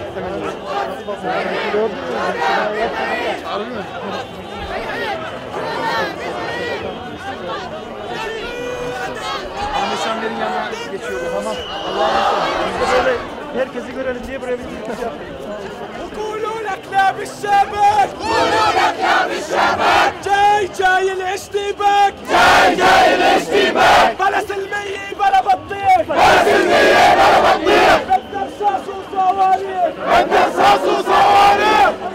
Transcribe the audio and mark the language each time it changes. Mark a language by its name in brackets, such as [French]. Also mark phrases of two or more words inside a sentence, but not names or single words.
[Turkish] Ahmet yanına geçiyoruz. Tamam. Allah'a emanet. Biz de böyle herkesi görelim diye buraya bir şey yaptık. [Arabic] قولوا لك لا بالشبك قولوا لك لا بالشبك جاي جاي الاشتباك جاي جاي الاشتباك بلا سلمية بلا بطيخ بلا سلمية بلا بطيخ بدنا رصاص وصواريخ بدنا رصاص وصواريخ